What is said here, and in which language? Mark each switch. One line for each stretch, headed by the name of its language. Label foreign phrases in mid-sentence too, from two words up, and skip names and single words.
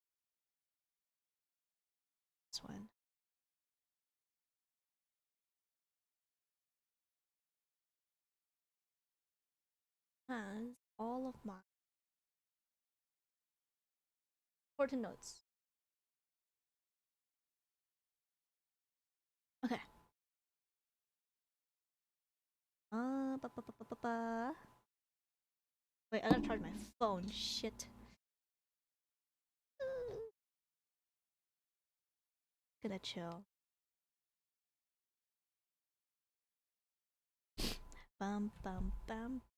English: This one. Has all of my important notes. Okay. Ba, ba, ba, ba, ba, ba. Wait, I gotta charge my phone. Shit. Gonna chill. Bum bum bum.